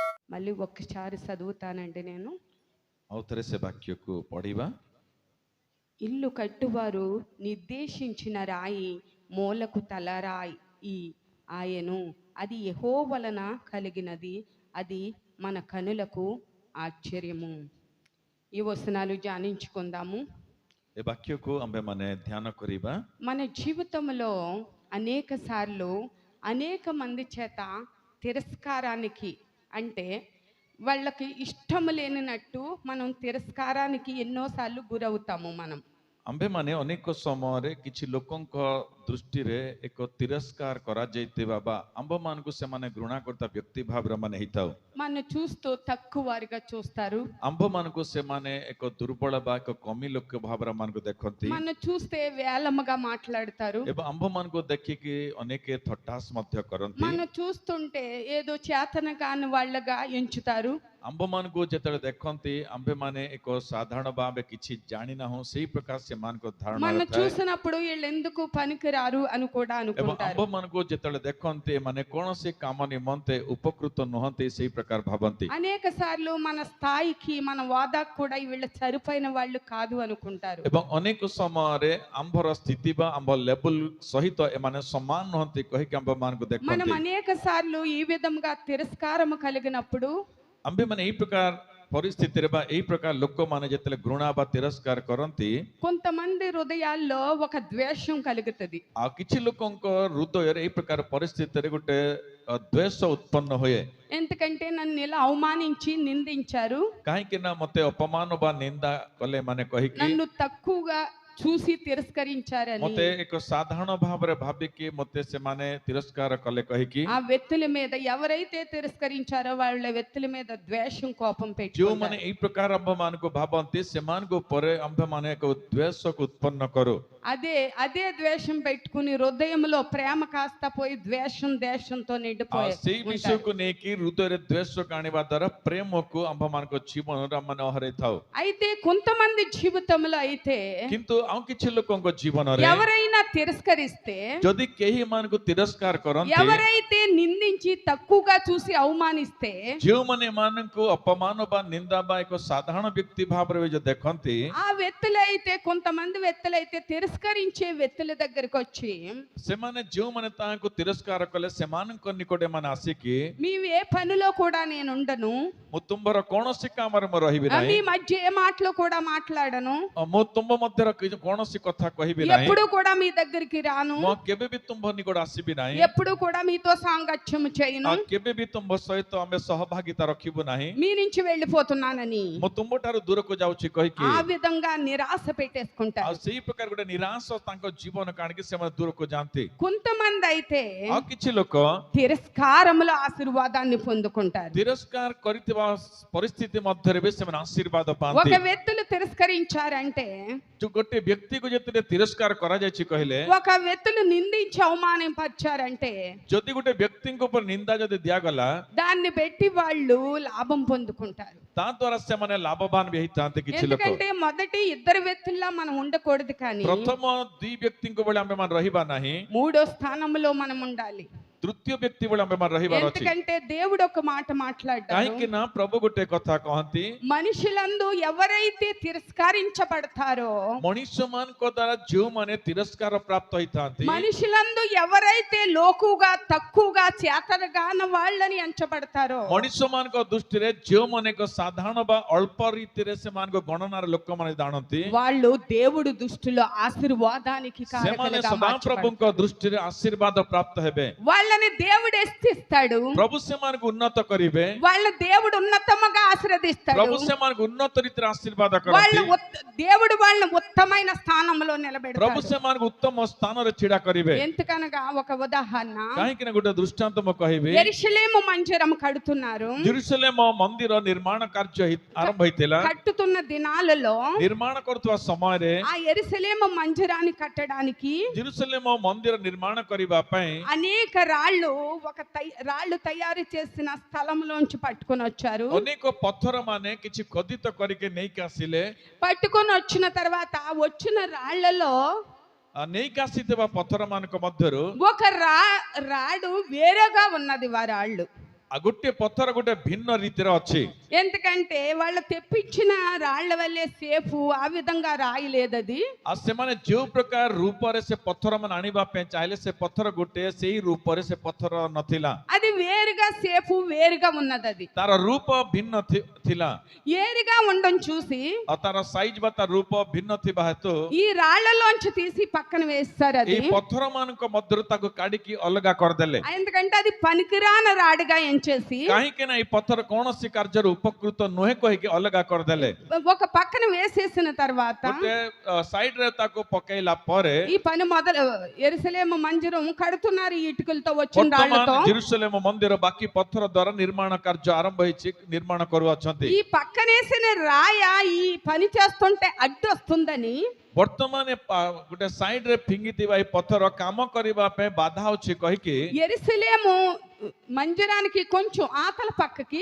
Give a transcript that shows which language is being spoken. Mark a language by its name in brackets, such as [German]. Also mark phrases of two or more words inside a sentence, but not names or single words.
[Telugu] మళ్ళీ ఒక్కసారి చదువుతానండి నేను. [Odia] ଆଉଥରେ ସେ ବାକ୍ୟକୁ ପଢିବା। [Telugu] ఇల్లు కట్టువారు నిర్దేశించిన రాయి మూలకు తలరాయి ఆయను, అది యెహోవా వలన కలిగినది, అది మన కనులకు ఆశ్చర్యము. ఈ వచనాలు ధ్యానించుకుందాము. [Odia] ଏ ବାକ୍ୟକୁ ଆମ୍ଭେମାନେ ଧ୍ୟାନ କରିବା। [Telugu] మన జీవితంలో అనేక సార్లు అనేక మంది చేత తిరస్కారానికి, అంటే వాళ్ళకి ఇష్టం లేనినట్టు మనం తిరస్కారానికి ఎన్నోసార్లు గురవుతాము. [Odia] ଆମ୍ଭେମାନେ ଅନେକ ସମୟରେ କିଛି ଲୋକଙ୍କ ଦୃଷ୍ଟିରେ ଏକ ତିରସ୍କାର କରାଯାଇଥିବା ବା ଆମ୍ଭମାନଙ୍କୁ ସେମାନେ ଘୃଣା କରୁଥିବା ବ୍ୟକ୍ତି ଭାବରେ ମାନେ ହେଇଥାଉ। [Telugu] మన చూస్తూ తక్కువ వారిగా చూస్తారు, [Odia] ଆମ୍ଭମାନଙ୍କୁ ସେମାନେ ଏକ ଦୁର୍ବଳ ବା ଏକ କମି ଲୋକ ଭାବରେ ମାନଙ୍କୁ ଦେଖନ୍ତି, [Telugu] మన చూస్తే వేలముగా మాట్లాడతారు, [Odia] ଏବଂ ଆମ୍ଭମାନଙ୍କୁ ଦେଖିକି ଅନେକ ଥଟ୍ଟାସ ମଧ୍ୟ କରନ୍ତି। [Telugu] మన చూస్తుంటే ఏదో చేతన కాని వాళ్ళగా ఎంచుతారు। [Odia] ଆମ୍ଭମାନଙ୍କୁ ଯେତେବେଳେ ଦେଖନ୍ତି ଆମ୍ଭେମାନେ ଏକ ସାଧାରଣ ଭାବେ କିଛି ଜାଣିନାହୁଁ ସେଇ ପ୍ରକାର ସେମାନଙ୍କ ଧାରଣା [Telugu] మన [Odia] ଥାଏ। [Telugu] చూసినప్పుడు వీళ్ళు ఎందుకు పనికిరారు అని కూడా [Odia] ଏବଂ [Telugu] అనుకుంటారు। [Odia] ଆମ୍ଭମାନଙ୍କୁ ଯେତେବେଳେ ଦେଖନ୍ତି ଏମାନେ କୌଣସି କାମ ନିମନ୍ତେ ଉପକୃତ ନୁହନ୍ତି ସେଇ ପ୍ରକାର ଭାବନ୍ତି। [Telugu] అనేక సార్లు మన స్థాయికి మన వాదాకు కూడా వీళ్ళు సరిపోయిన వాళ్ళు కాదు అనుకుంటారు। [Odia] ଏବଂ ଅନେକ ସମୟରେ ଆମ୍ଭର ସ୍ଥିତି ବା ଆମ୍ଭ ଲେବୁଲ ସହିତ ଏମାନେ ସମାନ ନୁହନ୍ତି କହିକି ଆମ୍ଭମାନଙ୍କୁ [Telugu] మనం [Odia] ଦେଖନ୍ତି। [Telugu] అనేక సార్లు ఈ విధంగా తిరస్కారము కలిగినప్పుడు [Odia] ଆମ୍ଭେମାନେ ଏଇ ପ୍ରକାର ପରିସ୍ଥିତିରେ ବା ଏଇ ପ୍ରକାର ଲୋକମାନେ ଯେତେବେଳେ ଘୃଣା ବା ତିରସ୍କାର କରନ୍ତି, [Telugu] కొంతమంది హృదయాల్లో ఒక ద్వేషం కలుగుతుంది। [Odia] ଆଉ କିଛି ଲୋକଙ୍କ ହୃଦୟରେ ଏଇ ପ୍ରକାର ପରିସ୍ଥିତିରେ ଗୋଟେ ଦ୍ୱେଷ ଉତ୍ପନ୍ନ ହୁଏ। [Telugu] ఎందుకంటే నన్ను ఇలా అవమానించి నిందించారు, [Odia] କାହିଁକି ନା ମତେ ଅପମାନ ବା ନିନ୍ଦା କଲେ ମାନେ କହିକି [Telugu] నన్ను తక్కువగా చూసి తిరస్కరించారని [Odia] ମତେ ଏକ ସାଧାରଣ ଭାବରେ ଭାବିକି ମତେ ସେମାନେ ତିରସ୍କାର କଲେ କହିକି [Telugu] ఆ వ్యక్తుల మీద, ఎవరైతే తిరస్కరించారో వాళ్ళ వ్యక్తుల మీద ద్వేషం, కోపం [Odia] ଯେଉଁମାନେ [Telugu] పెట్టుకుంటారు। [Odia] ଏଇ ପ୍ରକାର ଆମ୍ଭମାନଙ୍କୁ ଭାବନ୍ତି ସେମାନଙ୍କ ଉପରେ ଆମ୍ଭମାନେ ଏକ ଦ୍ୱେଷକୁ ଉତ୍ପନ୍ନ କରୁ। [Telugu] అదే అదే ద్వేషం పెట్టుకుని హృదయంలో ప్రేమ కాస్త పోయి ద్వేషం దేశంతో [Odia] ଆଉ [Telugu] నిండిపోయి [Odia] ସେଇ [Telugu] ఉంటారు। [Odia] ବିଷୟକୁ ନେଇକି ହୃଦୟରେ ଦ୍ୱେଷକୁ ଆଣିବା ଦ୍ୱାରା ପ୍ରେମକୁ ଆମ୍ଭମାନଙ୍କ ଜୀବନରେ ଆମେ ହରାଇଥାଉ। [Telugu] అయితే కొంతమంది జీవితంలో అయితే [Odia] କିନ୍ତୁ ଆଉ କିଛି ଲୋକଙ୍କ ଜୀବନରେ [Telugu] ఎవరైనా తిరస్కరిస్తే, [Odia] ଯଦି କେହି ଏମାନଙ୍କୁ ତିରସ୍କାର କରନ୍ତି, [Telugu] ఎవరైతే నిందించి తక్కువగా చూసి అవమానిస్తే, [Odia] ଯେଉଁମାନେ ଏମାନଙ୍କୁ ଅପମାନ ବା ନିନ୍ଦା ବା ଏକ ସାଧାରଣ ବ୍ୟକ୍ତି ଭାବରେ ଯୋଉ ଦେଖନ୍ତି, [Telugu] ఆ వ్యక్తులైతే, కొంతమంది వ్యక్తులైతే తిరస్కరించే వ్యక్తుల దగ్గరికి వచ్చి, [Odia] ସେମାନେ ଯେଉଁମାନେ ତାହାଙ୍କୁ ତିରସ୍କାର କଲେ ସେମାନଙ୍କ ନିକଟରେ ଏମାନେ ଆସିକି [Telugu] మీవి ఏ పనిలో కూడా నేను ఉండను, [Odia] ମୁଁ ତୁମର କୌଣସି କାମରେ ମୁଁ ରହିବି [Telugu] మీ [Odia] ନାହିଁ, [Telugu] మధ్య ఏ మాటలో కూడా మాట్లాడను, [Odia] ମୁଁ ତୁମ ମଧ୍ୟର କୌଣସି କଥା କହିବି ନାହିଁ, [Telugu] ఎప్పుడు కూడా మీ దగ్గరికి రాను, [Odia] ମୁଁ କେବେ ବି ତୁମ ନିକଟ ଆସିବି ନାହିଁ, [Telugu] ఎప్పుడు కూడా మీతో సాంగత్యం చేయను, [Odia] ଆଉ କେବେ ବି ତୁମ ସହିତ ଆମେ ସହଭାଗିତା ରଖିବୁ ନାହିଁ, [Telugu] మీ నుంచి వెళ్ళిపోతున్నానని [Odia] ମୁଁ ତୁମ ଠାରୁ ଦୂରକୁ ଯାଉଛି କହିକି [Telugu] ఆ విధంగా నిరాశ [Odia] ଆଉ [Telugu] పెట్టేసుకుంటారు। [Odia] ସେଇ ପ୍ରକାର ଗୋଟେ ନିରାଶ ତାଙ୍କ ଜୀବନକୁ ଆଣିକି ସେମାନେ ଦୂରକୁ ଯାଆନ୍ତି। [Telugu] కొంతమంది అయితే [Odia] ଆଉ କିଛି ଲୋକ [Telugu] తిరస్కారముల ఆశీర్వాదాన్ని పొందుకుంటారు। [Odia] ତିରସ୍କାର କରିଥିବା ପରିସ୍ଥିତି ମଧ୍ୟରେ ବି ସେମାନେ ଆଶୀର୍ବାଦ [Telugu] ఒక [Odia] ପାଆନ୍ତି। [Telugu] వ్యక్తులు తిరస్కరించారంటే, [Odia] ଯୋଉ ଗୋଟେ ବ୍ୟକ୍ତିକୁ ଯେତେବେଳେ ତିରସ୍କାର କରାଯାଇଛି କହିଲେ, [Telugu] ఒక వ్యక్తులు నిందించి అవమానపరిచారంటే, [Odia] ଯଦି ଗୋଟେ ବ୍ୟକ୍ତିଙ୍କ ଉପରେ ନିନ୍ଦା ଯଦି ଦିଆଗଲା [Telugu] దాన్ని పెట్టి వాళ్ళు లాభం పొందుకుంటారు। [Odia] ତା ଦ୍ୱାରା ସେମାନେ ଲାଭବାନ ବି ହେଇଥାନ୍ତି କିଛି ଲୋକ। [Telugu] ఎందుకంటే మొదటి ఇద్దరు వ్యక్తుల్లా మనం ఉండకూడదు, కానీ [Odia] ପ୍ରଥମ ଦୁଇ ବ୍ୟକ୍ତିଙ୍କ ଭଳି ଆମେମାନେ ରହିବା ନାହିଁ, [Telugu] మూడో స్థానంలో మనం ఉండాలి। [Odia] ତୃତୀୟ ବ୍ୟକ୍ତି ଭଳି ଆମେମାନେ ରହିବାର ଅଛି। [Telugu] ఎందుకంటే దేవుడు ఒక మాట మాట్లాడారు, [Odia] କାହିଁକି ନା ପ୍ରଭୁ ଗୋଟେ କଥା କହନ୍ତି, [Telugu] మనుషులందు ఎవరైతే తిరస్కరించబడతారో, [Odia] ମଣିଷମାନଙ୍କ ଦ୍ୱାରା ଯେଉଁମାନେ ତିରସ୍କାର ପ୍ରାପ୍ତ ହେଇଥାନ୍ତି, [Telugu] మనుషులందు ఎవరైతే లోకుగా తక్కువగా చేతనగాన వాళ్ళని ఎంచబడతారో, [Odia] ମଣିଷମାନଙ୍କ ଦୃଷ୍ଟିରେ ଯେଉଁମାନେ ଏକ ସାଧାରଣ ବା ଅଳ୍ପ ରୀତିରେ ସେମାନଙ୍କ ଗଣନାର ଲୋକମାନେ ଜାଣନ୍ତି, [Telugu] వాళ్ళు దేవుడు దృష్టిలో ఆశీర్వాదానికి [Odia] ସେମାନେ [Telugu] కారకులుగా [Odia] ସଦାପ୍ରଭୁଙ୍କ [Telugu] మార్చబడతారు। [Odia] ଦୃଷ୍ଟିରେ ଆଶୀର୍ବାଦ ପ୍ରାପ୍ତ ହେବେ। [Telugu] వాళ్ళని దేవుడు హెచ్చిస్తాడు, [Odia] ପ୍ରଭୁ ସେମାନଙ୍କୁ ଉନ୍ନତ କରିବେ, [Telugu] వాళ్ళ దేవుడు ఉన్నతముగా ఆశీర్వదిస్తాడు, [Odia] ପ୍ରଭୁ ସେମାନଙ୍କୁ ଉନ୍ନତ ରୀତିରେ ଆଶୀର୍ବାଦ [Telugu] వాళ్ళ [Odia] କରନ୍ତି, [Telugu] దేవుడు వాళ్ళని ఉత్తమైన స్థానంలో [Odia] ପ୍ରଭୁ [Telugu] నిలబెడతాడు। [Odia] ସେମାନଙ୍କୁ ఉତ୍ତମ ସ୍ଥାନରେ ଛିଡ଼ା କରିବେ। [Telugu] ఎందుకనగా ఒక ఉదాహరణ, [Odia] କାହିଁକି ନା ଗୋଟେ ଦୃଷ୍ଟାନ୍ତ ମୁଁ କହିବି, [Telugu] యెరూషలేము మందిరం కడుతున్నారు। [Odia] ଜେରୁସାଲେମ ମନ୍ଦିର ନିର୍ମାଣ କାର୍ଯ୍ୟ ଆରମ୍ଭ ହେଇଥିଲା। [Telugu] కట్టుతున్న దినాలలో [Odia] ନିର୍ମାଣ କରୁଥିବା ସମୟରେ [Telugu] ఆ యెరూషలేము మందిరాన్ని కట్టడానికి [Odia] ଜେରୁସାଲେମ ମନ୍ଦିର ନିର୍ମାଣ କରିବା ପାଇଁ [Telugu] అనేక రాళ్ళు తయారు చేసిన స్థలంలోంచి పట్టుకొని వచ్చారు। [Odia] ଅନେକ ପଥର ମାନେ କିଛି ଖୋଦିତ କରିକି ନେଇକି ଆସିଲେ। [Telugu] పట్టుకొని వచ్చిన తర్వాత వచ్చిన రాళ్లలో [Odia] ନେଇକି ଆସିଥିବା ପଥର ମାନଙ୍କ ମଧ୍ୟରୁ [Telugu] ఒక రాడు వేరేగా ఉన్నది, రాళ్ళు [Odia] ఆ ଗୋଟିଏ ପଥର ଗୋଟେ ଭିନ୍ନ ରୀତିରେ ଅଛି। [Telugu] ఎందుకంటే వాళ్ళు తెప్పించిన రాళ్ల వల్లే సేఫ్ ఆ విధంగా రాయలేదు అది। [Odia] ଆଉ ସେମାନେ ଯୋଉ ପ୍ରକାର ରୂପରେ ସେ ପଥର ମାନେ ଆଣିବା ପାଇଁ ଚାହିଁଲେ ସେ ପଥର ଗୋଟେ ସେଇ ରୂପରେ ସେ ପଥର ନଥିଲା। [Telugu] అది వేరుగా సేఫ్ వేరుగా ఉన్నది అది। [Odia] ତାର ରୂପ ଭିନ୍ନ ଥିଲା। [Telugu] ఏరుగా ఉండడం చూసి [Odia] ଆଉ ତାର ସାଇଜ ବା ତା ରୂପ ଭିନ୍ନ ଥିବା ହେତୁ [Telugu] ఈ రాళ్లలోంచి తీసి పక్కన వేస్తారు అది। [Odia] ఈ ପଥର ମାନଙ୍କ ମଧ୍ୟରୁ ତାକୁ କାଢିକି ଅଲଗା କରିଦେଲେ। [Telugu] ఎందుకంటే అది పనికిరాన రాడుగా ఎంచేసి [Odia] କାହିଁକି ନା ଏଇ ପଥର କୌଣସି କାର୍ଯ୍ୟରେ ଉପକୃତ ନୁହେଁ କହିକି ଅଲଗା କରିଦେଲେ। [Telugu] ఒక పక్కన వేసేసిన తర్వాత [Odia] ଗୋଟେ ସାଇଡ ରେ ତାକୁ ପକେଇଲା ପରେ [Telugu] ఈ పని మొదలు యెరూషలేము మందిరం కడుతున్నారు ఈ ఇటుకలతో వచ్చిన రాళ్లతో। [Odia] ବର୍ତ୍ତମାନ ଜେରୁସଲେମ ମନ୍ଦିର ବାକି ପଥର ଦ୍ୱାରା ନିର୍ମାଣ କାର୍ଯ୍ୟ ଆରମ୍ଭ ହେଇଛି, ନିର୍ମାଣ କରୁଅଛନ୍ତି। [Telugu] ఈ పక్కనేసిన రాయ ఈ పని చేస్తుంటే అడ్డు వస్తుందని [Odia] ବର୍ତ୍ତମାନ ଗୋଟେ ସାଇଡ ରେ ଫିଙ୍ଗିଥିବା ଏଇ ପଥର କାମ କରିବା ପାଇଁ ବାଧା ଅଛି କହିକି [Telugu] యెరూషలేము మందిరానికి కొంచెం ఆతల పక్కకి